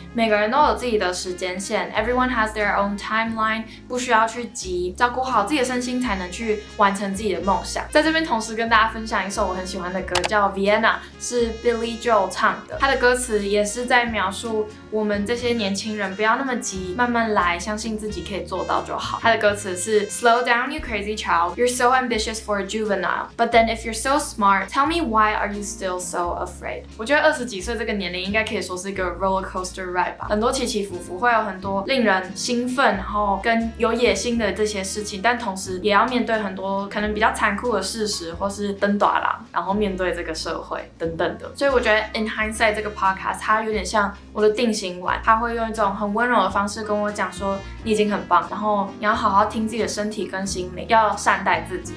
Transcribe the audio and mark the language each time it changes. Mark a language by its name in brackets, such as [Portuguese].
[Chinese] 每个人都有自己的时间线 ， [English] Everyone has their own timeline， [Chinese] 不需要去急，照顾好自己的身心才能去完成自己的梦想。在这边同时跟大家分享一首我很喜欢的歌，叫 Vienna， 是 Billy Joel 唱的。他的歌词也是在描述我们这些年轻人不要那么急，慢慢来，相信自己可以做到就好。他的歌词是 [English] Slow down, you crazy child. You're so ambitious for a juvenile. But then if you're so smart, tell me why are you still so afraid? [Chinese] 我觉得20几岁这个年龄应该可以说是一个 [English] roller coaster ride [Chinese] 吧，很多起起伏伏，会有很多令人兴奋，然后跟有野心的这些事情，但同时也要面对很多可能比较残酷的事实，或是登大郎，然后面对这个社会等等的。所以我觉得 In Hindsight 这个 podcast 它有点像我的定心丸，它会用一种很温柔的方式跟我讲说你已经很棒，然后你要好好听自己的身体跟心灵，要善待自己。